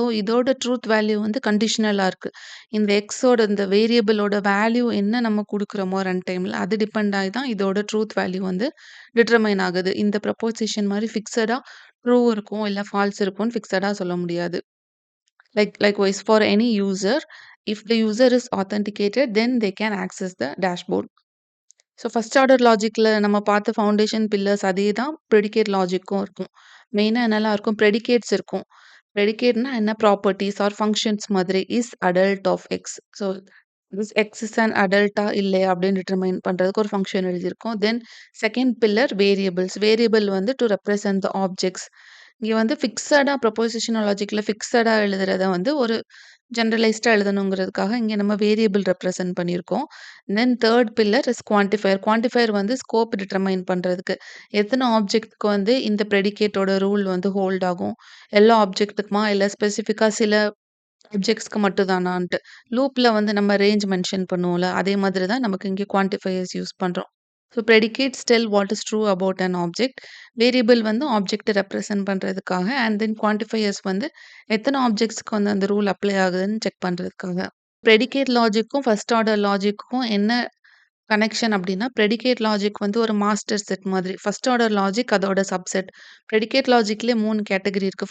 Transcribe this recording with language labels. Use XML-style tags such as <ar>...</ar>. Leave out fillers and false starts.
<ta>இதோட truth value வந்து கண்டிஷனலா இருக்கு. இந்த எக்ஸோட இந்த வேரியபிளோட வேல்யூ என்ன நம்ம குடுக்குறோமோ ரன் டைம்ல, அது டிபெண்ட் ஆயி தான் இதோட ட்ரூத் வேல்யூ வந்து டிட்டர்மைன் ஆகுது. இந்த ப்ரொபோசிஷன் மாரி ஃபிக்ஸடா ட்ரூ இருக்கும், இல்ல ஃபால்ஸ் இருக்கும்னு ஃபிக்ஸடா சொல்ல முடியாது.</ta> <en>Likewise, for any user, if the user is authenticated, then they can access the dashboard.</en> <ta>First order லாஜிக்ல நம்ம பார்த்த ஃபவுண்டேஷன் பில்லர்ஸ் அதே தான் ப்ரெடிகேட் லாஜிக்கும் இருக்கும். மெயினா என்னலாம் இருக்கும்? ப்ரெடிகேட்ஸ் இருக்கும். ப்ரெடிகேட்னா என்ன? ப்ராப்பர்ட்டீஸ் ஆர் ஃபங்ஷன்ஸ் மாதிரி</ta> <en>Is adult of x. This x is an அடல்ட்டா</en> <ta>இல்லையா அப்படின்னு டிட்டர்மைன் பண்றதுக்கு ஒரு ஃபங்ஷன் எழுதியிருக்கோம். Then second pillar variables. Variable வந்து</ta> <en>To represent the objects.</en> <ta>இங்க வந்து ஃபிக்ஸடா ப்ரொபோசிஷனல் லாஜிக்ல ஃபிக்ஸடா எழுதுறத வந்து ஒரு ஜெனரலைஸ்டா எழுதணுங்கிறதுக்காக இங்க நம்ம வேரியபிள் ரெப்ரசென்ட் பண்ணியிருக்கோம்.</ta> <en>Then third pillar is quantifier.</en> <ta>Quantifier வந்து ஸ்கோப் டிட்டர்மைன் பண்றதுக்கு. எத்தன ஆப்ஜெக்ட்க்கு வந்து இந்த ப்ரெடிகேட்டோட ரூல் வந்து ஹோல்ட் ஆகும். எல்லா ஆப்ஜெக்ட்டுக்குமா? இல்ல ஸ்பெசிஃபிக்கா சில ஆப்ஜெக்ட்ஸ்க்கு மட்டும் தானான்ட்டு. லூப்ல வந்து நம்ம ரேஞ்ச் மென்ஷன் பண்ணுவோம்ல, அதே மாதிரி தான் நமக்கு இங்க குவான்டிஃபையர்ஸ் யூஸ் பண்றோம்.</ta> <en>predicates tell what is true about an object.</en> <ta>Variable வந்து ஆப்ஜெக்ட்ட ரெப்ரசென்ட் பண்றதுக்காக, அண்ட் தென் குவான்டிஃபையர்ஸ் வந்து எத்தன ஆப்ஜெக்ட்ஸ்க்கு வந்து அந்த ரூல் அப்ளை ஆகுதுன்னு செக் பண்றதுக்காக. ப்ரெடிகேட் லாஜிக்கும், ஃபர்ஸ்ட் ஆர்டர் லாஜிக்கும் என்ன கனெக்ஷன் அப்டின்னா, ப்ரெடிகேட் லாஜிக் வந்து ஒரு மாஸ்டர் செட் மாதிரி. ஃபர்ஸ்ட் ஆர்டர் லாஜிக் அதோட சப்செட். ப்ரெடிகேட் லாஜிக்லயே 3 கேட்டகரி இருக்கு.</ta>